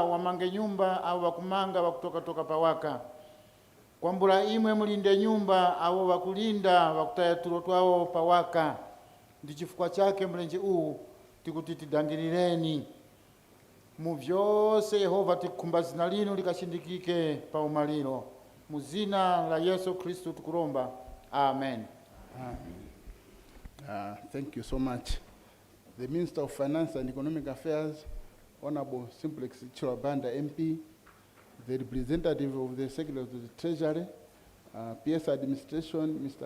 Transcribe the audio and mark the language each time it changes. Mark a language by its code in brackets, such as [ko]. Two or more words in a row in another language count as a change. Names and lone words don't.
[tum] wamange nyumba au wakumanga wakutoka pawaka kwambura imwe mulinde nyumba au wakulinda wakutaya tulo twao pawaka ndi chifukwa chake mlenje huu tikuti tidangilireni mu vyose Yehova tikumba zina lino likashindikike pa umaliro mu zina la Yesu Kristo tukuromba amen. [en] Thank you so much. The Minister of Finance and Economic Affairs, Honorable Simplex Banda MP, the representative of the Secretary of the Treasury, PS Administration, Mr.